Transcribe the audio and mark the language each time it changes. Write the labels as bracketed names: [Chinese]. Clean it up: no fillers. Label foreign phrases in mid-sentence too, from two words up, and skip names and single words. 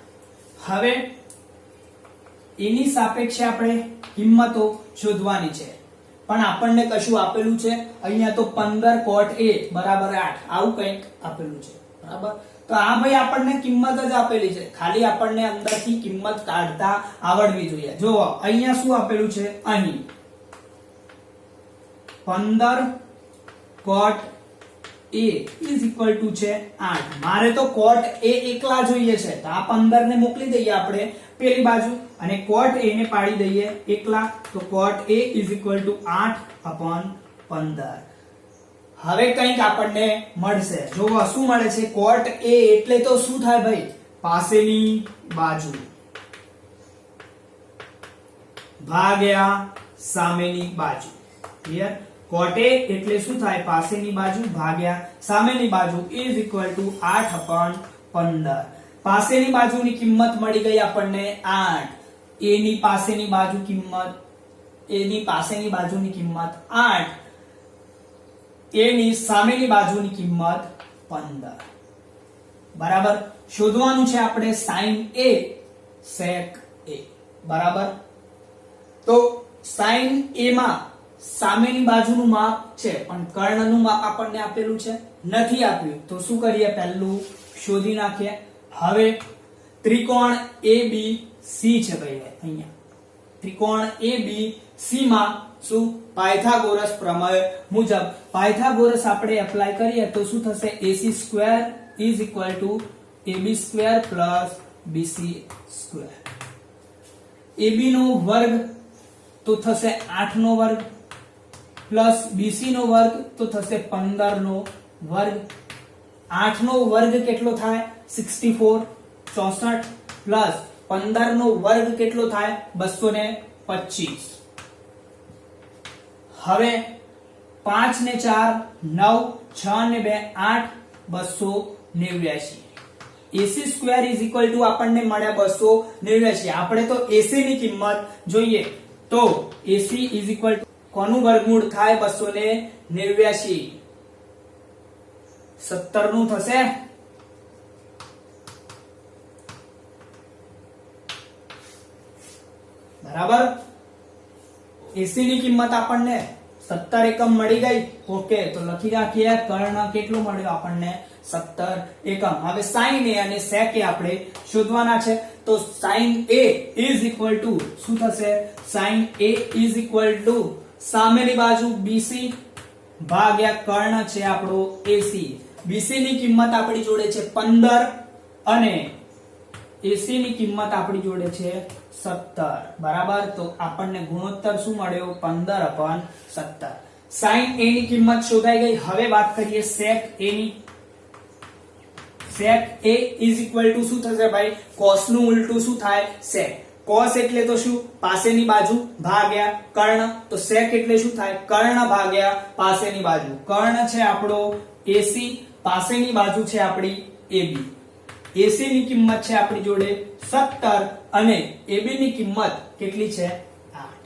[Gujarati] હવે એની સાપેક્ષે આપણે કિંમતો શોધવાની છે, પણ આપણને કશું આપેલું છે અહીંયા તો 15 cot a બરાબર 8 આવું કંઈક આપેલું છે. બરાબર, તો આ ભાઈ આપણને કિંમત જ આપેલી છે, ખાલી આપણને અંદરથી કિંમત કાઢતા આવડવી જોઈએ. જો અહીંયા શું આપેલું છે, અહીં 15 cot a [English] is equal to [Gujarati] છે 8. મારે તો cot a એકલા જોઈએ છે, તો આ 15 ને મોકલી દઈએ આપણે પેલી બાજુ અને cot a ને પાડી દઈએ એકલા, તો cot a [English] is equal to [Gujarati] 8/15. હવે કંઈક આપણને મળશે. જો શું મળે છે, cot a એટલે તો શું થાય ભાઈ, પાસેની બાજુ ભાગ્યા સામેની બાજુ. ક્લિયર? cot a એટલે શું થાય, પાસેની બાજુ ભાગ્યા સામેની બાજુ [English] is equal to [Gujarati] 8/15. પાસેની બાજુની કિંમત મળી ગઈ આપણને 8. a ની પાસેની બાજુ કિંમત, a ની પાસેની બાજુની કિંમત 8, a ની સામેની બાજુની કિંમત 15. બરાબર, શોધવાનું છે આપણે sin a sec a. બરાબર, તો sin a માં સામેની બાજુનું માપ છે પણ કર્ણનું માપ આપણને આપેલું છે નથી આપ્યું, તો શું કરીએ, પહેલું શોધી નાખીએ. હવે ત્રિકોણ ABC છે ભાઈ, અહીંયા ત્રિકોણ ABC માં શું, પાયથાગોરસ પ્રમેય મુજબ પાયથાગોરસ આપણે એપ્લાય કરીએ તો શું થશે, [English] AC² is equal to AB² plus BC². [Gujarati] AB નો વર્ગ તો થશે 8 નો વર્ગ પ્લસ BC નો વર્ગ તો થશે 15 નો વર્ગ. 8 નો વર્ગ કેટલો થાય, 64 પ્લસ 15 નો વર્ગ કેટલો થાય, 225. હવે 5 ને 4 9, 6 ને 2 8, 289. AC² [English] is equal to [Gujarati] આપણને મળ્યા 289. આપણે તો AC ની કિંમત જોઈએ, તો AC [English] is equal to [Gujarati] કોનું વર્ગમૂળ થાય, 289. 17 નું થશે. બરાબર, AC ની કિંમત આપણને 17 એકમ મળી ગઈ. ઓકે, તો લખી રાખીએ કર્ણ કેટલો મળ્યો આપણને, 17 એકમ. હવે sin a અને sec a આપણે શોધવાના છે, તો sin a [English] is equal to [Gujarati] શું થશે, sin a [English] is equal to [Gujarati] સામેની બાજુ BC ભાગ્યા કર્ણ છે આપણો AC. BC ની કિંમત આપણી જોડે છે 15 અને AC ની કિંમત આપણી જોડે છે 17. બરાબર, તો આપણને ગુણોત્તર શું મળ્યો, 15/17. sin a ની કિંમત શોધાઈ ગઈ. હવે વાત કરીએ sec a ની. sec a [English] is equal to [Gujarati] શું થશે ભાઈ, cos નું ઉલટું શું થાય, sec. cos એટલે તો શું, પાસેની બાજુ ભાગ્યા કર્ણ, તો sec એટલે શું થાય, કર્ણ ભાગ્યા પાસેની બાજુ. કર્ણ છે આપણો AC, પાસેની બાજુ છે આપણી AB. AC ની કિંમત છે આપણી જોડે 17 અને AB ની કિંમત કેટલી છે, 8.